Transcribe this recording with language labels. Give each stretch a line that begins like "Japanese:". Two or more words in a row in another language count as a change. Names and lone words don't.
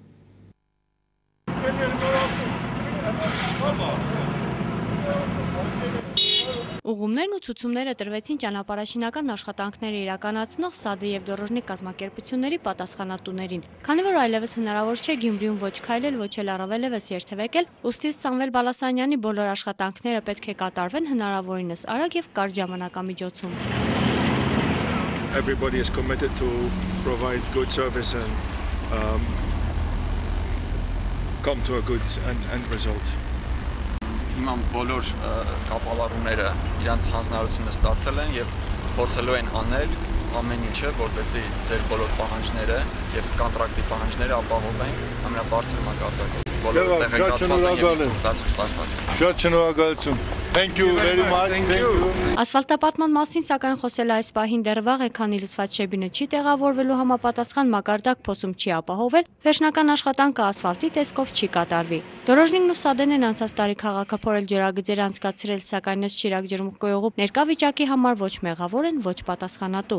Armenian: Ուղղումներն ու ցուցումները տրվեցին ճանապարհաշինական աշխատանքները իրականացնող ՍԱԴ և դոռոժնիկ կազմակերպությունների պատասխանատուներին։ Քանի որ այլևս հնարավոր չէ Գյումրիում ոչ քայլել, ոչ էլ առավելևս երթևեկել, ուստի Սամվել Բալասանյանի բոլոր աշխատանքները պետք է կատարվեն հնարավորինս արագ և կարճ ժամանակամիջոցում։
English: Everybody is committed to provide good service and come to a good end result.
Armenian: Հիմա բոլոր կապալառուները իրանց հանձնարարությունը ստացել են և փորձելու են անել ամեն ինչը, որպեսզի ձեր բոլոր պահանջները և կոնտրակտի պահանջները ապահովենք ամենաբարձր մակարդակով։ Բոլորը տեղեկացված են և ստացած։ Շատ շնորհակալություն։
English: Thank you very much. Thank you.
Armenian: Ասֆալտապատման մասին սակայն խոսել այս պահին դեռ վաղ է, քանի լցված շեբինը չի տեղավորվելու համապատասխան մակարդակ փոսում չի ապահովել, վերջնական աշխատանքը ասֆալտի տեսքով չի կատարվի։ Դորոժնիկն ու Սադեն են անցած տարի քաղաքը փորել ջրագծեր անցկացրել, սակայն ըստ Շիրակ ջրմուղկոյողու ներկա վիճակի համար ոչ մեղավոր են, ոչ պատասխանատու։